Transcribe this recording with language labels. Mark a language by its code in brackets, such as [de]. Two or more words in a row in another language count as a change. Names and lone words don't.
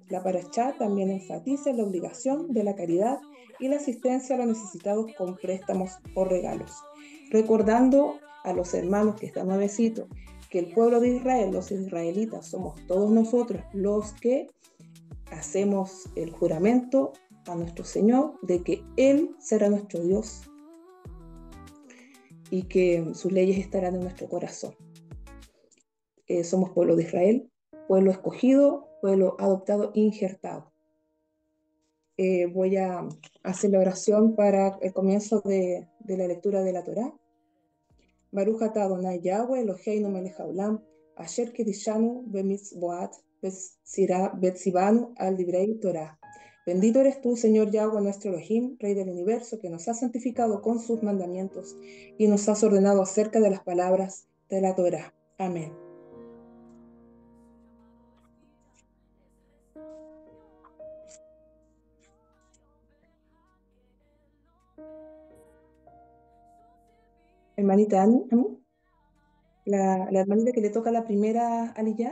[es] La parashá también enfatiza la obligación de la caridad y la asistencia a los necesitados con préstamos o regalos, recordando a los hermanos que están nuevecitos que el pueblo de Israel, los israelitas, somos todos nosotros los que hacemos el juramento a nuestro Señor de que Él será nuestro Dios y que sus leyes estarán en nuestro corazón. Somos pueblo de Israel, pueblo escogido, pueblo adoptado, injertado. Voy a hacer la oración para el comienzo de la lectura de la Torá. [he] ברוך אתה אדוני יהוה אלוהינו מלך העולם, אשר קדשנו במצוותיו וציוונו על דברי תורה. [es] Bendito eres tú, Señor Yahweh, nuestro Elohim, Rey del universo, que nos has santificado con sus mandamientos y nos has ordenado acerca de las palabras de la Torah. Amén. Hermanita Ani, la hermanita que le toca la primera aliyá.